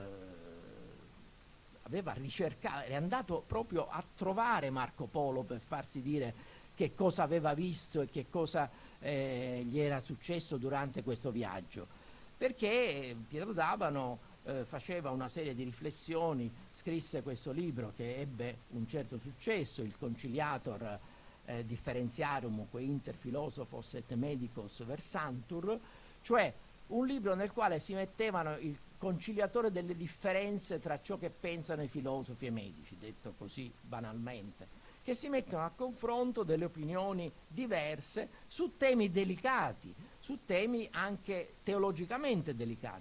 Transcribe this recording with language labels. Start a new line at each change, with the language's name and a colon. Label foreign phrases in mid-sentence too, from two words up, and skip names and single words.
Italian: ricercato, è andato proprio a trovare Marco Polo per farsi dire che cosa aveva visto e che cosa gli era successo durante questo viaggio, perché Pietro d'Abano faceva una serie di riflessioni, scrisse questo libro che ebbe un certo successo, il Conciliator Differentiarum quae inter philosophos et medicos versantur, cioè un libro nel quale si mettevano il conciliatore delle differenze tra ciò che pensano i filosofi e i medici, detto così banalmente, che si mettono a confronto delle opinioni diverse su temi delicati, su temi anche teologicamente delicati.